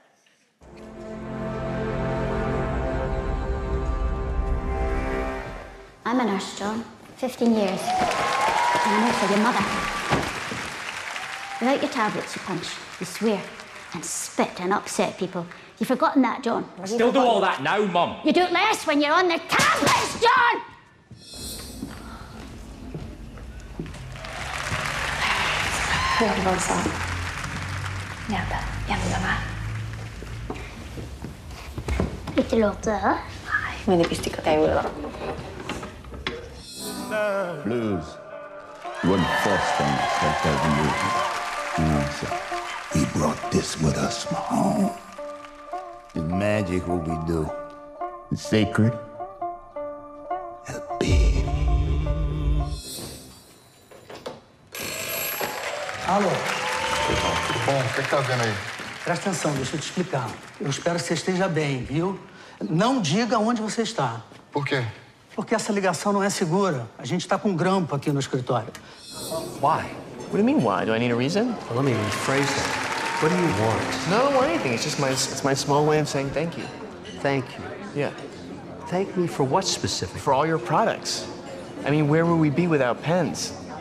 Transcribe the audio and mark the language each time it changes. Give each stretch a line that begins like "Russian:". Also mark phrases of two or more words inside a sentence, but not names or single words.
English: I'm a nurse, John. 15 years. And I'm also your mother. Without your tablets, you punch, you swear, and spit and upset people. You've forgotten that, John. I still do all that now, Mum. You do it less when you're on the tablets, John!
Norwegian: Lite låter. Men det visste ikke at jeg gjorde det.
English: Blues. One first thing that we brought this with us from home. It's magic what we do. It's sacred. And big.
Portuguese: Alô? Bom, o que tá vendo aí? Presta atenção, deixa eu te explicar. Eu espero que você esteja bem, viu? Não diga onde você está. Por quê? Porque essa ligação não é segura. A gente está com um grampo aqui no escritório.
English: Why? What do you mean, why? Do I need a reason? Well, let me rephrase that. What do you want? No, I don't want anything. It's just my small way of saying thank you. Thank you. Yeah. Thank me for what specific? For all your products. I mean, where would we be without pens?